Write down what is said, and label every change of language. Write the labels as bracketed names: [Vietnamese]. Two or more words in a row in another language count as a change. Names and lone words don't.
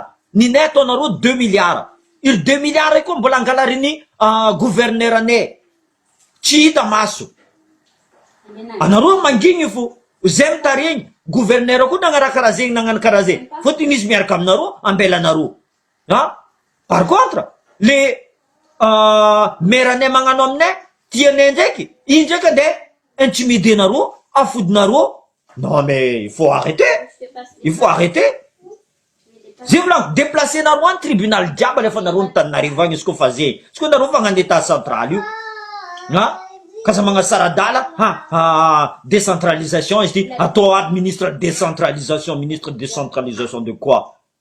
[Malagasy] Ninay ataonareo 2 milliards. Ilo 2 milliards koa mbola angalarin'ny gouverneur anay. Tsy hita maso. Anareo mangigny fo. Zay mitaregny. Gouverneur koa nagnara karaha zegny nagnano karaha zegny. Fôtony izy miaraka aminareo, ambelanareo. [French] Par contre, le maire [Malagasy] anay magnano aminay, tianay ndraiky, iny ndraiky andeha intimidenareo, afodinareo. [French] Non mais il faut arrêter. Il faut arrêter. [Malagasy] Zay volaniko déplacenareo any tribunal jiaby alefa nareo Antananarivo agny izy koa fa zegny. Izy koa nareo fagnano [French] état central [Malagasy] io. Kasa magnano saradala, décentralisation izy ty. Atao aby [French] ministre décentralisation de quoi?